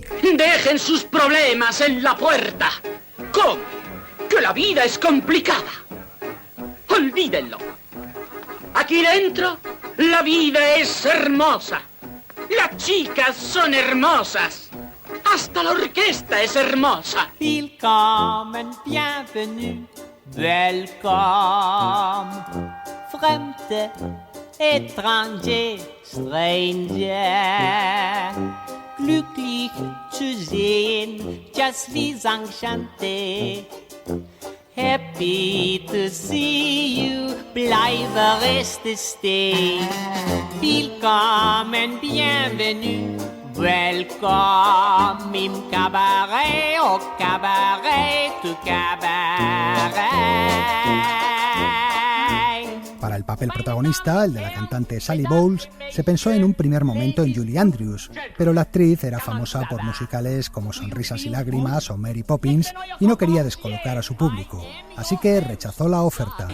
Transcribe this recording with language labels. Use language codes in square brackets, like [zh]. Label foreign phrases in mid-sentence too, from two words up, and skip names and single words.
[es] Dejen sus problemas en la puerta. ¿Cómo? Que la vida es complicada. Olvídenlo. Aquí dentro, la vida es hermosa. Las chicas son hermosas. Hasta la orquesta es hermosa. [de] Willkommen, bienvenue, welcome. Fremde, étranger, stranger. Glücklich zu sehen, just wie enchanté. [en] Happy to see you, [de] bleibe reste stay. Willkommen, bienvenue, welcome im cabaret, [fr] au cabaret, [es] tu cabaret. Para el papel protagonista, el de la cantante Sally Bowles, se pensó en un primer momento en Julie Andrews, pero la actriz era famosa por musicales como Sonrisas y Lágrimas o Mary Poppins y no quería descolocar a su público, así que rechazó la oferta.